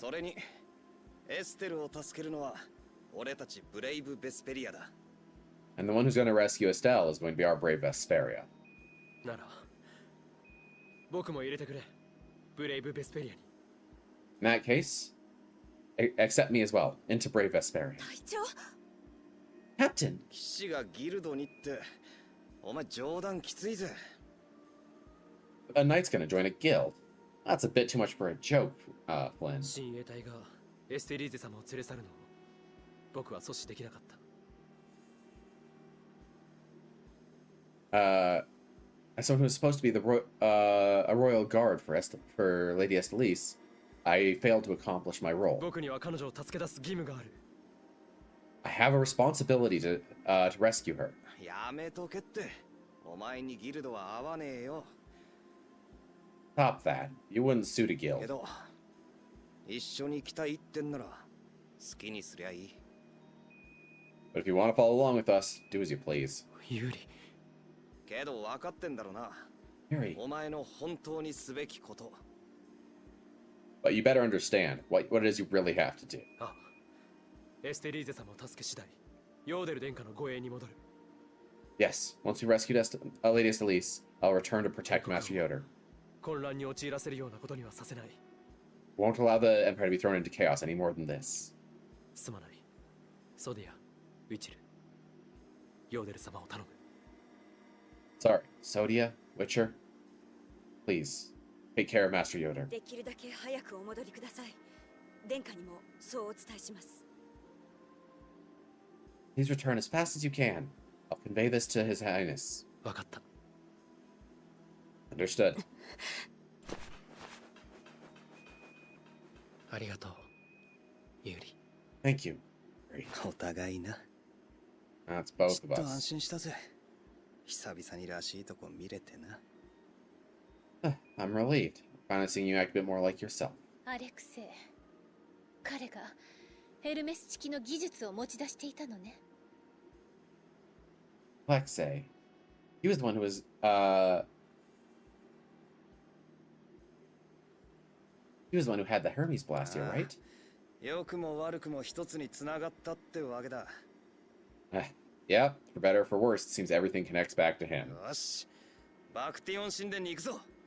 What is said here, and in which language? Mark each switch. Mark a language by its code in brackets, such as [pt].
[ja] それにエステルを助けるのは俺たちブレイブ・ベスペリアだ。 [en] And the one who's going to rescue Estelle is going to be our brave Vesperia. [ja] なら僕も入れてくれ。ブレイブ・ベスペリアに。 [en] In that case, accept me as well into brave Vesperia. [ja] 隊長 [en] Captain, [ja] 騎士がギルドにってお前冗談きついぜ。 [en] a knight's going to join a guild. That's a bit too much for a joke, Flynn. [ja] 親衛隊がエステリーゼ様を連れ去るのを僕は阻止できなかった。 [en] As someone who's supposed to be a royal guard for Lady Estelise, I failed to accomplish my role. [ja] 僕には彼女を助け出す義務がある。 [en] I have a responsibility to rescue her. [ja] やめとけって。お前にギルドは合わねえよ。 [en] Stop that. You wouldn't suit a [ja] け [en] guild. [ja] ど一緒に来たいってんなら好きにすりゃいい。 [en] But if you want to follow along with us, do as you please. [ja] 有利。けど分かってんだろうな。 [en] Yuri, [ja] お前の本当にすべきこと。 [en] but you better understand what it is you really have to do. [ja] ああ、エステリーゼ様を助け次第ヨーデル殿下の護衛に戻る。 [en] Yes, once we rescued Lady Estelise, I'll return to protect Master Yoder. [ja] 混乱に陥らせるようなことにはさせない。 [en] Won't allow the Empire to be thrown into chaos any more than this. [ja] すまない。ソディア、ウィチル、ヨーデル様を頼む。 [en] Sorry, Sodia, Witcher. Please, take care of Master Yoder. [ja] できるだけ早くお戻りください。殿下にもそうお伝えします。 [en] Please return as fast as you can. I'll convey this to His Highness. [ja] わかった。 [en] Understood. [ja] ありがとう、有利。 [en] Thank you, Yuri. [ja] お互いな。 [en] That's both [ja] ちょ [en] of [ja] っと安 [en] us. [ja] 心したぜ。久々にらしいとこ見れてな。 [en] I'm relieved. Finally seeing you act a bit more like yourself. [ja] アレクセイ、彼がヘルメス式の技術を持ち出していたのね。 [en] Alexei. He was the one who was, he was the one who had the Hermes blast here, right? [ja] 良くも悪くも一つに繋がったってわけだ。 [en] Yeah, for better or for worse, it seems everything connects back to him. [ja] よし、バクティオン神殿に行くぞ。